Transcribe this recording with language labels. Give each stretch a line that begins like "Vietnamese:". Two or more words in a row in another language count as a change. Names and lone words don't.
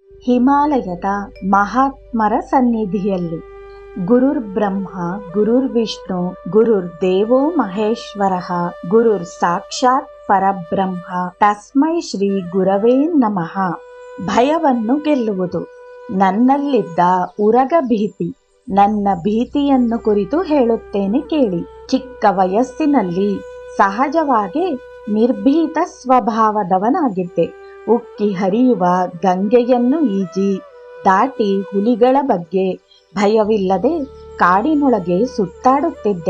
Kannada: ಹಿಮಾಲಯದ ಮಹಾತ್ಮರ ಸನ್ನಿಧಿಯಲ್ಲಿ
Sanskrit: ಗುರುರ್ ಬ್ರಹ್ಮ ಗುರುರ್ ವಿಷ್ಣು ಗುರುರ್ ದೇವೋ ಮಹೇಶ್ವರಃ ಗುರುರ್ ಸಾಕ್ಷಾತ್ ಪರಬ್ರಹ್ಮ ತಸ್ಮೈ ಶ್ರೀ ಗುರವೇ ನಮಃ.
Kannada: ಭಯವನ್ನು ಗೆಲ್ಲುವುದು. ನನ್ನಲ್ಲಿದ್ದ ಉರಗ ಭೀತಿ, ನನ್ನ ಭೀತಿಯನ್ನು ಕುರಿತು ಹೇಳುತ್ತೇನೆ ಕೇಳಿ. ಚಿಕ್ಕ ವಯಸ್ಸಿನಲ್ಲಿ ಸಹಜವಾಗಿ ನಿರ್ಭೀತ ಸ್ವಭಾವದವನಾಗಿದ್ದೆ. ಉಕ್ಕಿ ಹರಿಯುವ ಗಂಗೆಯನ್ನು ಈಜಿ ದಾಟಿ ಹುಲಿಗಳ ಬಗ್ಗೆ ಭಯವಿಲ್ಲದೆ ಕಾಡಿನೊಳಗೆ ಸುತ್ತಾಡುತ್ತಿದ್ದೆ.